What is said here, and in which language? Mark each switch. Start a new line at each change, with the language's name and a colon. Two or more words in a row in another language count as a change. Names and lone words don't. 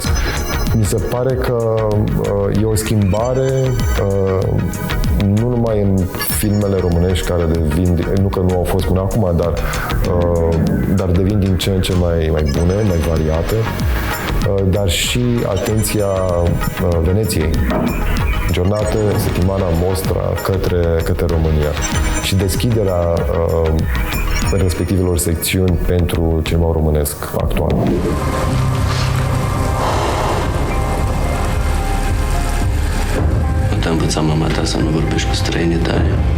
Romanian: Mi se pare că e o schimbare nu numai în filmele românești care devin, nu că nu au fost până acum, dar devin din ce în ce mai bune, mai variate, dar și atenția Veneției. Giornate, settimana mostra către România și deschiderea respectivelor secțiuni pentru cinema românesc actual. Nu te-a învățat mama ta să nu vorbești cu străini în Italia?